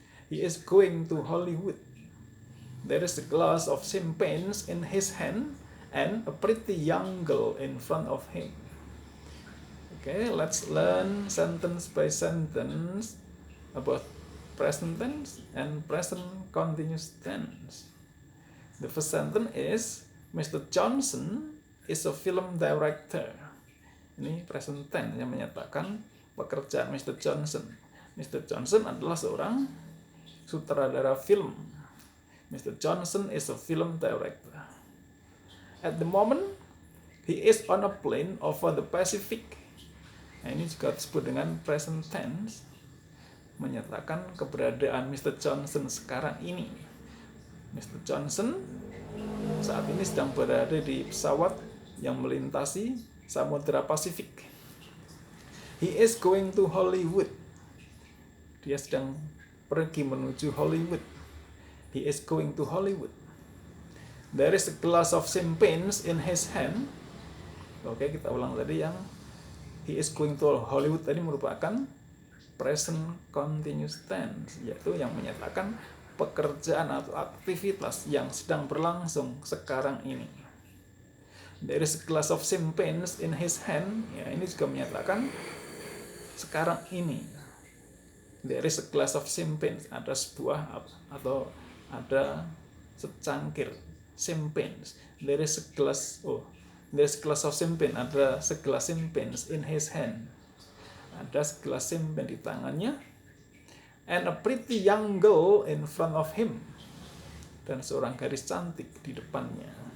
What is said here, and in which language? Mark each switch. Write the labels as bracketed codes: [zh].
[en] He is going to Hollywood. There is a glass of champagne in his hand and a pretty young girl in front of him. Okay, let's learn sentence by sentence about present tense and present continuous tense. The first sentence is, Mr. Johnson is a film director. [id] Ini present tense yang menyatakan pekerjaan Mr. Johnson. Mr. Johnson adalah seorang sutradara film. [en] Mr. Johnson is a film director. At the moment, he is on a plane over the Pacific. [id] Nah, ini juga disebut dengan present tense, menyatakan keberadaan Mr. Johnson sekarang ini. Mr. Johnson saat ini sedang berada di pesawat yang melintasi Samudra Pasifik. [en] He is going to Hollywood. [id] Dia sedang pergi menuju Hollywood. [en] He is going to Hollywood. There is a glass of champagne in his hand. [id] Oke, kita ulang tadi yang [en] he is going to Hollywood [id] tadi merupakan present continuous tense, yaitu yang menyatakan pekerjaan atau aktivitas yang sedang berlangsung sekarang ini. [en] There is a glass of champagne in his hand. [id] Ya, ini juga menyatakan sekarang ini. [en] There is a glass of champagne. [id] Ada sebuah atau ada secangkir champagne. [en] There is a glass. There is a glass of champagne. [id] Ada segelas [en] champagne in his hand. [id] Ada segelas champagne di tangannya. [en] And a pretty young girl in front of him. [id] Dan seorang gadis cantik di depannya.